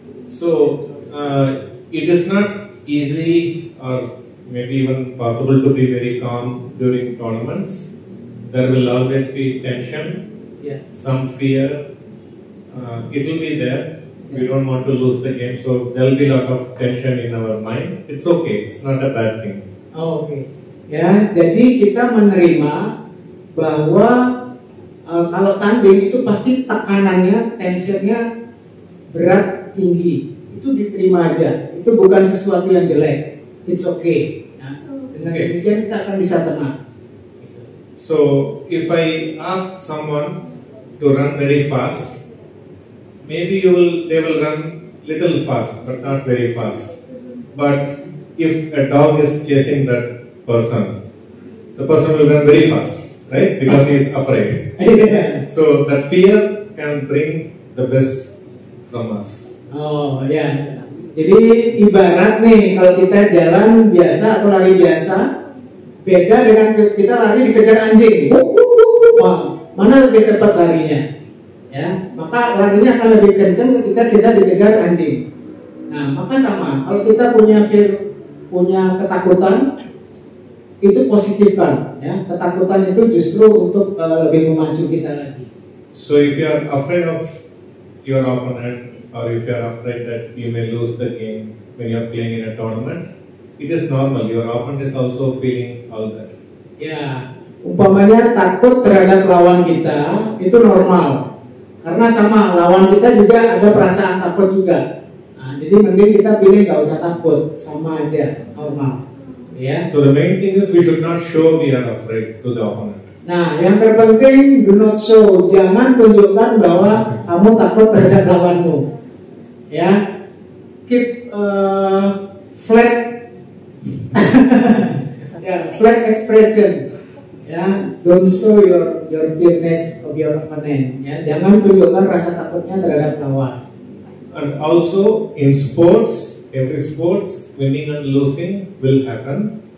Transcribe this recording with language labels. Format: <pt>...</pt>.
<en>So it is not easy or maybe even possible to be very calm during tournaments. There will always be tension, Yeah. some fear. It will be there. We don't want to lose the game, so there will be a lot of tension in our mind. It's okay. It's not a bad thing.</en> <id>Oh, oke. Ya, jadi kita menerima bahwa kalau tanding itu pasti tekanannya, tensionnya berat, tinggi. Itu diterima aja. Itu bukan sesuatu yang jelek.</id> <en>It's okay.</en> <id>Ya, dengan demikian kita akan bisa tenang.</id> <en>So if I ask someone to run very fast, maybe they will run little fast, but not very fast. But if a dog is chasing that person, the person will run very fast, right? Because he is afraid. So that fear can bring the best from us.</en> <id>Oh ya, jadi ibarat nih kalau kita jalan biasa atau lari biasa, beda dengan kita lari dikejar anjing. Wah, mana lebih cepat larinya? Ya, maka larinya akan lebih kencang ketika kita dikejar anjing. Nah, maka sama, kalau kita punya ketakutan, itu positifkan, ya. Ketakutan itu justru untuk lebih memacu kita lagi.</id> <en>So if you are afraid of your opponent, or if you are afraid that you may lose the game when you are playing in a tournament, it is normal. Your opponent is also feeling all that.</en> <id>Ya, umpamanya takut terhadap lawan kita itu normal, karena sama lawan kita juga ada perasaan takut juga. Nah, jadi mending kita pilih gak usah takut, sama aja, normal. Ya.</id> <en>So the main thing is we should not show we are afraid to the opponent.</en> <id>Nah, yang terpenting</id> <en>do not show,</en> <id>jangan tunjukkan bahwa kamu takut terhadap lawanmu.</id> <en>Ya, keep flat, ya, flat expression. Ya, don't show your fearness of your opponent.</en> <id>Ya, jangan tunjukkan rasa takutnya terhadap lawan.</id> <en>And also in sports, every sports, winning and losing will happen.</en>